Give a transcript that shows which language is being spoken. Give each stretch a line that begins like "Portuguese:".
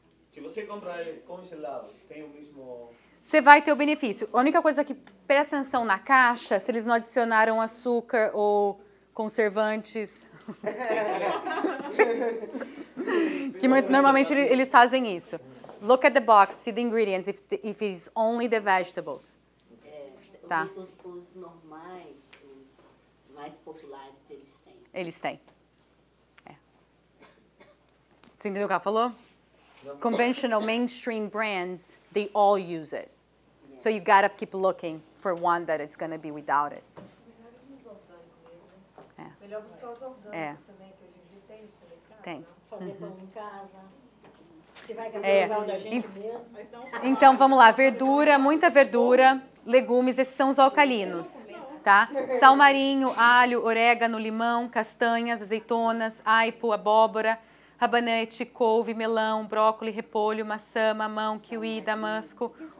Portuguese: Se você comprar ele congelado, tem o mesmo... Você vai ter o benefício. A única coisa que presta atenção na caixa, se eles não adicionaram açúcar ou conservantes. Que normalmente eles fazem isso.
English: Look at the box, see the ingredients, if it's only the vegetables.
Portuguese: Tá. Os normais, os mais populares, eles têm. Eles têm. Você entendeu o que ela falou?
English: Conventional mainstream brands, they all use it. So you gotta keep looking for one that is gonna be without it.
Portuguese: Melhor buscar os orgânicos também, que hoje em dia tem no supermercado. Tem. Fazer pão em casa. Você vai levar da gente mesmo. Então vamos lá, verdura, muita verdura, legumes, esses são os alcalinos, tá? Sal marinho, alho, orégano, limão, castanhas, azeitonas, aipo, abóbora, rabanete, couve, melão, brócolis, repolho, maçã, mamão, kiwi, damasco.